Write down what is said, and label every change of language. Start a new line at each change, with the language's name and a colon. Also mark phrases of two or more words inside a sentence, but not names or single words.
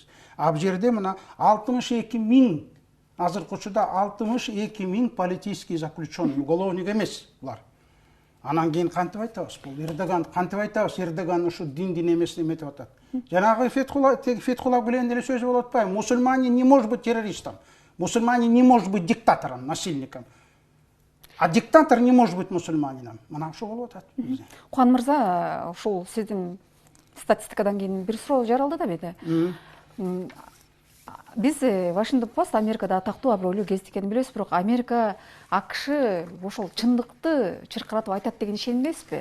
Kyrgyz: А бул жерде мына 62 000, азыркы учурда 62 000
Russian: политический заключенный,
Kyrgyz: уголовник эмес булар. Анан кийин кантип айтабыз? Бул Эрдоган кантип айтабыз? Эрдоган ушу диндин эмесин эметип атат. Жанагы Фетхулла Гүлен деле сөзү болуп атпайбы?
Russian: Мусульманин не может быть террористом. Мусульманин не может быть диктатором, насильником. А диктатор не может быть мусульманином.
Kyrgyz: Мына ошо болуп атат. Кубан мырза, ушул сиздин статистикадан кийин бир суроо жаралды да беди. Биз Вашингтон Пост Америкада атактуу абройлуу гезит экенин билебиз, бирок Америка, АКШ ошол чындыкты чыркыратып айтат деген ишенбейсизби?